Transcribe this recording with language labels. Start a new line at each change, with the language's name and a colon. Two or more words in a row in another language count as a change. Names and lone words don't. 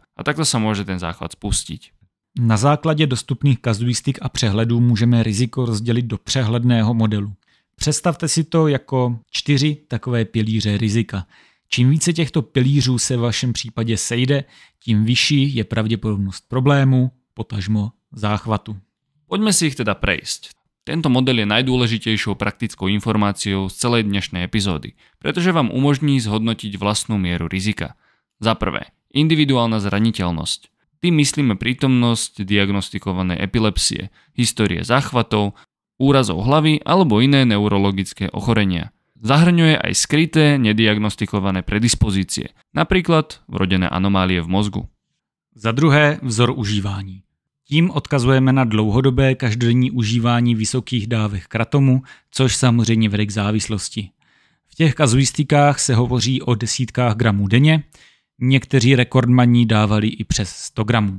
Slovak: A takto sa môže ten záchvat spustiť.
Czech: Na základě dostupných kazuistik a přehledů můžeme riziko rozdělit do přehledného modelu. Představte si to jako 4 takové pilíře rizika. Čím více těchto pilířů se v vašem případě sejde, tím vyšší je pravděpodobnost problému, potažmo záchvatu.
Slovak: Poďme si ich teda prejsť. Tento model je najdôležitejšou praktickou informáciou z celej dnešnej epizódy, pretože vám umožní zhodnotiť vlastnú mieru rizika. Za prvé, individuálna zraniteľnosť. Tým myslíme prítomnosť diagnostikovanej epilepsie, histórie záchvatov, úrazov hlavy alebo iné neurologické ochorenia. Zahrňuje aj skryté, nediagnostikované predispozície, napríklad vrodené anomálie v mozgu. Za druhé, vzor užívání.
Czech: Tím odkazujeme na dlouhodobé každodenní užívání vysokých dávek kratomu, což samozřejmě vede k závislosti. V těch kazuistikách se hovoří o desítkách gramů denně, někteří rekordmani dávali i přes 100 gramů.